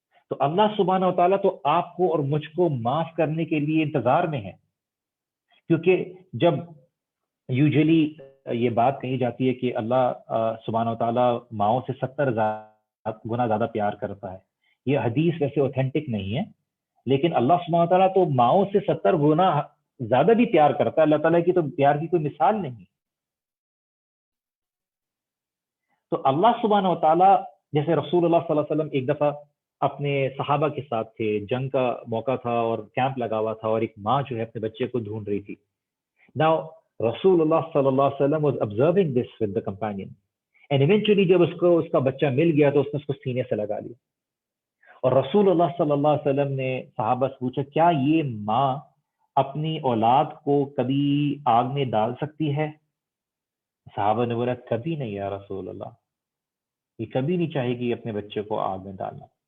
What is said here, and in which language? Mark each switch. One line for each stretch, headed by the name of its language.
Urdu: تو اللہ سبحانہ و تعالیٰ تو آپ کو اور مجھ کو معاف کرنے کے لیے انتظار میں ہے, کیونکہ جب یوزلی یہ بات کہی جاتی ہے کہ اللہ سبحانہ و تعالیٰ ماؤں سے 70 گنا زیادہ پیار کرتا ہے, یہ حدیث ویسے اوتھینٹک نہیں ہے, لیکن اللہ سبحانہ و تعالیٰ تو ماؤں سے 70 گنا زیادہ بھی پیار کرتا ہے. اللہ تعالیٰ کی تو پیار کی کوئی مثال نہیں. تو اللہ سبحانہ و تعالیٰ, جیسے رسول اللہ صلی اللہ علیہ وسلم ایک دفعہ اپنے صحابہ کے ساتھ تھے, جنگ کا موقع تھا اور کیمپ لگا ہوا تھا, اور ایک ماں جو ہے اپنے بچے کو ڈھونڈ رہی تھی. Now
English: Rasulullah sallallahu alaihi wasallam was observing this with the companion. And eventually
Urdu: جب اس کا بچہ مل گیا تو اس نے اس کو سینے سے لگا لیا. اور رسول اللہ صلی اللہ علیہ وسلم نے صحابہ سے پوچھا کیا یہ ماں اپنی اولاد کو کبھی آگ میں ڈال سکتی ہے؟ صحابہ نے بولا کبھی نہیں یا رسول اللہ، یہ کبھی نہیں چاہے گی اپنے بچے کو آگ میں ڈالنا.